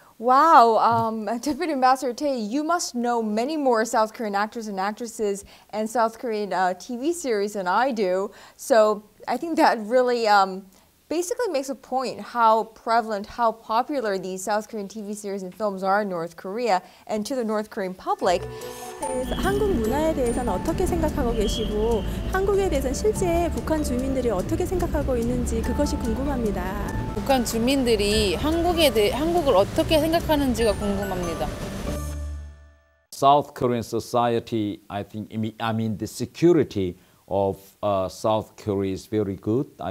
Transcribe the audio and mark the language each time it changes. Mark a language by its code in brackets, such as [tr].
[en] Wow, Deputy Ambassador Tae, you must know many more South Korean actors and actresses and South Korean TV series than I do. So I think that really basically makes a point how prevalent, how popular these South Korean TV series and films are in North Korea and to the North Korean public. [ko] 한국 문화에 대해서는 어떻게 생각하고 계시고 한국에 대해서는 실제 북한 주민들이 어떻게 생각하고 있는지 그것이 궁금합니다. 북한 주민들이 한국을 어떻게 생각하는지가 궁금합니다. [en] South Korean society, I mean the security of South Korea is very good.